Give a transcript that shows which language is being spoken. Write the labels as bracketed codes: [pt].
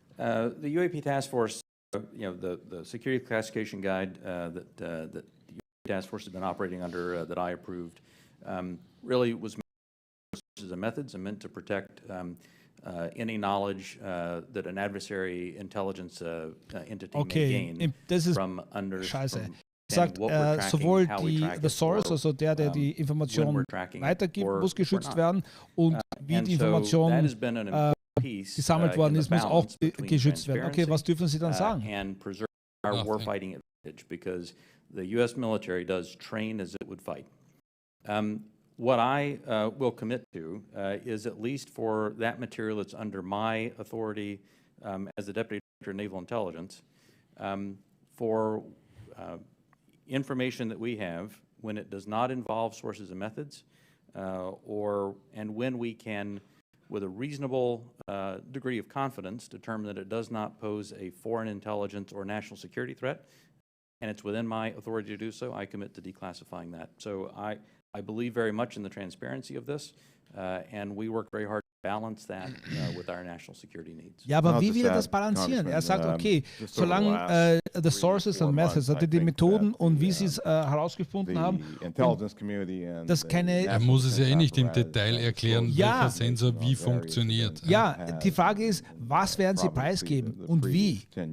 [en] The UAP task force, the security classification guide that the UAP task force has been operating under, that I approved, really was sources and methods and meant to protect any knowledge that an adversary intelligence entity may gain from under. [de] Scheiße. Sagt, sowohl [en] the source, [de] also der die Information weitergibt, muss geschützt werden, und wie die Information gesammelt worden ist, muss auch geschützt werden. Okay, was dürfen Sie dann sagen? [en] And preserve our warfighting advantage, because the U.S. military does train as it would fight. What I will commit to is, at least for that material that's under my authority as the Deputy Director of Naval Intelligence, for information that we have when it does not involve sources and methods, and when we can, with a reasonable degree of confidence, determine that it does not pose a foreign intelligence or national security threat, and it's within my authority to do so, I commit to declassifying that. So I believe very much in the transparency of this, and we work very hard to balance that with our national security needs. [de] Ja, aber wie will er das balancieren? Er sagt, okay, solange [en] the sources and methods, [de] also die Methoden und wie sie es herausgefunden haben, dass keine... Er muss es ja eh nicht im Detail erklären, welcher Sensor wie funktioniert. Ja, die Frage ist, was werden sie preisgeben und wie?